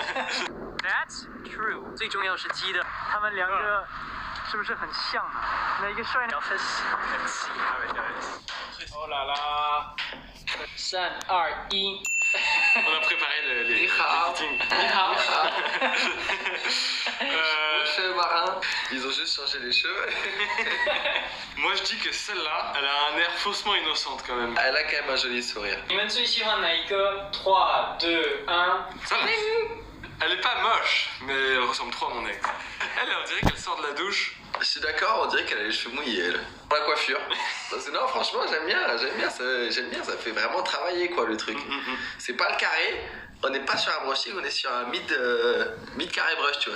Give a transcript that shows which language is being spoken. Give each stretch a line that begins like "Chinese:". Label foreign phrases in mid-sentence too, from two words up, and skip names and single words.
English: That's true。
Chinese: 最重要是鸡的，他们两个是不是很像呢？哪一个帅呢？分析。
French: Oh là là。
Chinese: 3、2、1。
French: On a préparé les meetings. Cheveux marins, ils ont juste changé les cheveux. Moi je dis que celle-là, elle a un air faussement innocente quand même. Elle a quand même un joli sourire.
Chinese: 你们最喜欢哪一个 ?3、2、1。
French: Ça va. Elle est pas moche, mais elle ressemble trop à mon ex. Elle, on dirait qu'elle sort de la douche. Je suis d'accord, on dirait qu'elle a les cheveux mouillés, elle. Pour la coiffure. Parce que non, franchement, j'aime bien, ça fait vraiment travailler, quoi, le truc. C'est pas le carré, on n'est pas sur un brushing, on est sur un mid carré brush, tu vois.